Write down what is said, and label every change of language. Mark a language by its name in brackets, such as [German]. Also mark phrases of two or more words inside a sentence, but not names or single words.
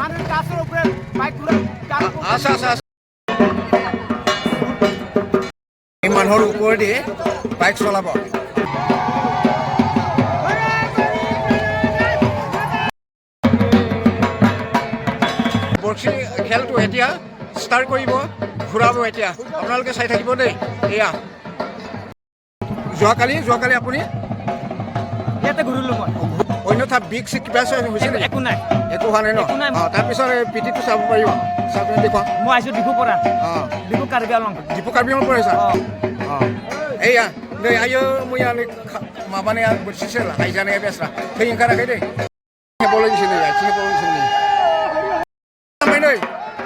[Assamese] এই মানুহৰ ওপৰেদি বাইক চলাব বৰশী খেলটো এতিয়া ষ্টাৰ্ট কৰিব ঘূৰাব এতিয়া আপোনালোকে চাই থাকিব দেই এয়া যোৱাকালি আপুনি ইয়াতে ঘূৰিলোঁ মই অন্যথা বিগ চিক কিবা হৈছিল একো নাই একো হোৱা নাই ন তাৰপিছত পিঠিটো চাব পাৰিব চাব দেখুৱা মই আহিছোঁ ডিফুৰ পৰা ডিফু কাৰ্বি আংলং পৰা আহিছা [Bodo] एया नै आयो मैया नै माबाने बोरसिसो लायजानाया बेस्रा थै ओंखाराखै दै बल'दिसो नै आथिं बल'दिसो नै